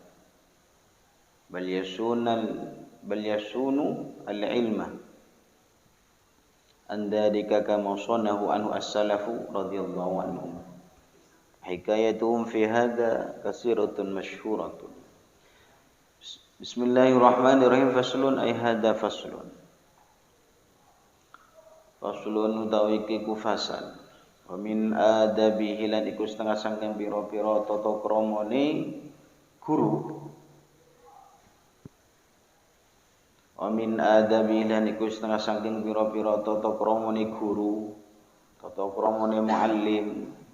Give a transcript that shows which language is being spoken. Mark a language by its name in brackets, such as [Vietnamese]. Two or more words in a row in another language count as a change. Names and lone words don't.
[Arabic] بل يصون العلم عن ذلك كما صنه عنه السلف رضي الله عنهم. حكايتهم في هذا كثيرة مشهورة. بسم الله الرحمن الرحيم. فصل أي هذا فصل. [Javanese] Faslun utawi iki ku fasal. [Arabic] Wa min adabihi [Javanese] lan iku setengah sangking pira-pira tata kramane guru. [Arabic] Wa min adabihi [Javanese] lan iku setengah sangking pira-pira tata kramane guru, tata kramane muallim.